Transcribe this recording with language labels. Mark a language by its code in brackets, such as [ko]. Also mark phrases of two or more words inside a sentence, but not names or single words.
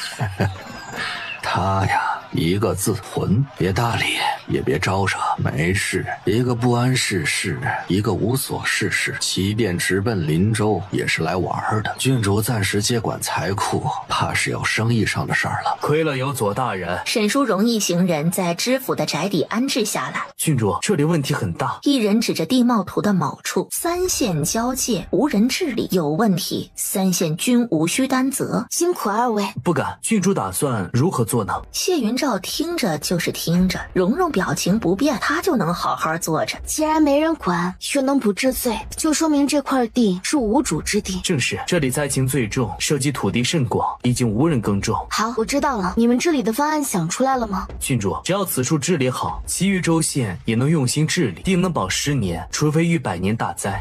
[zh] 他呀，一個字混，別搭理，也別招惹，沒事。一個不谙世事，一個無所事事，騎電直奔靈州，也是來玩的。郡主暫時接管財庫，怕是有生意上的事兒了。虧了有左大人。沈淑榮一行人在知府的宅邸安置下來。郡主，這裡問題很大。一人指着地貌圖的某處，三縣交界，無人治理，有問題。三縣均無需擔責。辛苦二位。不敢。郡主打算如何做呢？謝雲照聽着就是聽着，蓉蓉表表情不變，他就能好好坐着。既然没人管，又能不治罪，就说明这塊地是无主之地。正是，这裡灾情最重，涉及土地甚廣，已經無人耕種。好，我知道了，你们治理的方案想出來了嗎？郡主，只要此處治理好，其餘州縣也能用心治理，定能保10年，除非遇百年大災。